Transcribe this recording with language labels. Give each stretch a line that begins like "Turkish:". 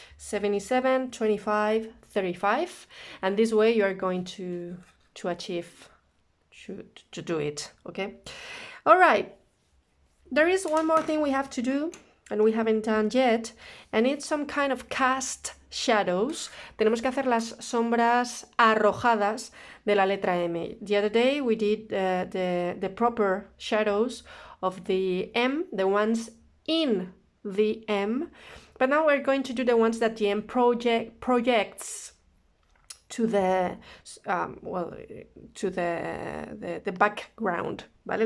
English: 77, 25, 35, and this way you are going to achieve, to do it, okay? All right, there is one more thing we have to do, and we haven't done yet, and it's some kind of cast shadows.
Spanish: Tenemos que hacer las sombras arrojadas de la letra M.
English: The other day we did the proper shadows of the M, the ones in the M, But now we're going to do the ones that the M projects to the to the background, ¿vale?